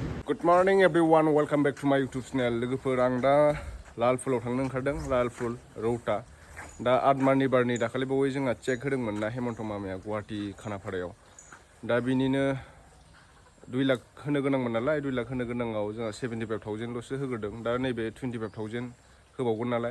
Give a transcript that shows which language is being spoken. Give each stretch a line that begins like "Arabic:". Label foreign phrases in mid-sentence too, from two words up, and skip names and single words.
English: Good morning everyone, welcome back to my YouTube channel.
Bodo: लोगोफोर आं दा लालपुलाव थांनो ओंखारदों, लालपुल रौता। दा Mwnnaini दाखालि बावै जोंहा चेक होदोंमोन ना हेमन्त मामाया गुवाहाटी खानाफारायाव। दा बिनिनो 2 लाख होनो गोनांमोन नालाय 2 लाख होनो गोनांआव जोंहा 75,000 ल'सो होग्रोदों। दा नैबे 25,000 होबावगोन नालाय।